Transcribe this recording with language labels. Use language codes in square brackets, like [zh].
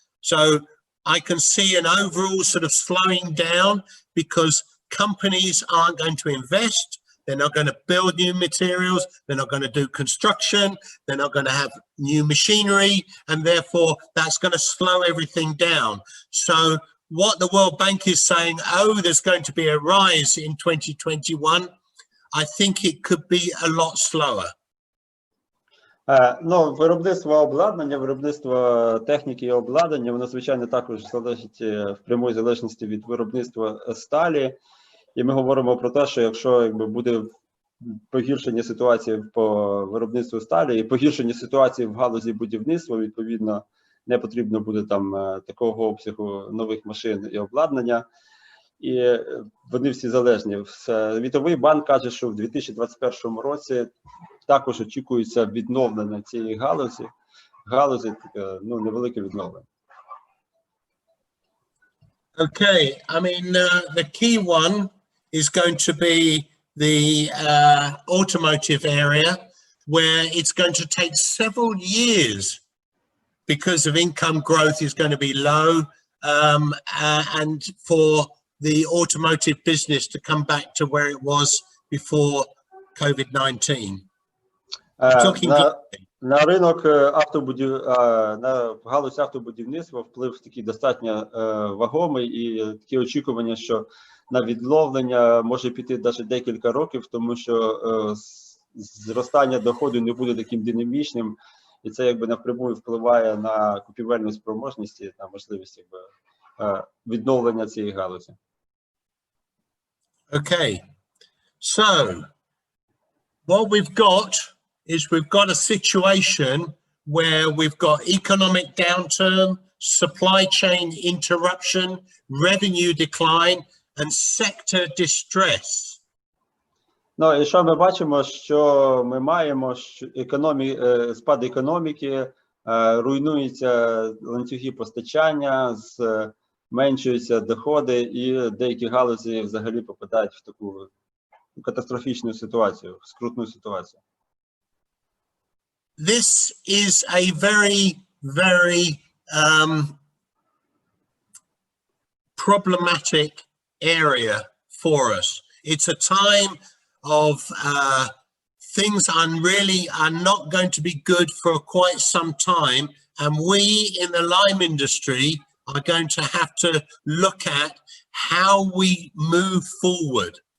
[en] So I can see an overall sort of slowing down because companies aren't going to invest, they're not going to build new materials, they're not going to do construction, they're not going to have new machinery, and therefore that's going to slow everything down. So what the World Bank is saying, oh, there's going to be a rise in 2021, I think it could be a lot slower. [uk] Виробництво обладнання, виробництво техніки і обладнання, воно, звичайно, також залежить в прямої залежності від виробництва сталі. І ми говоримо про те, що якщо буде погіршення ситуації по виробництву сталі і погіршення ситуації в галузі будівництва, відповідно, не потрібно буде там такого обсягу нових машин і обладнання. І вони всі залежні. Світовий банк каже, що в 2021 році також очікується відновлення цієї галузі, невелике відновлення. [en] Okay, I mean, the key one is going to be the automotive area, where it's going to take several years because of income growth is going to be low, and for the automotive business to come back to where it was before COVID-19. [uk] На ринок на галузь автобудівництва вплив такий достатньо вагомий, і такі очікування, що на відновлення може піти навіть декілька років, тому що зростання доходу не буде таким динамічним, і це напряму впливає на купівельну спроможність і на можливість відновлення цієї галузі. [en] Okay, so what we've got is we've got a situation where we've got economic downturn, supply chain interruption, revenue decline, and sector distress. [uk] І що ми бачимо, що ми маємо спад економіки, руйнуються ланцюги постачання, зменшуються доходи, і деякі галузі взагалі попадають в таку катастрофічну ситуацію, в скрутну ситуацію. [en] This is a very, very problematic area for us. It's a time of things are not going to be good for quite some time, and we in the lime industry are going to have to look at how we move forward.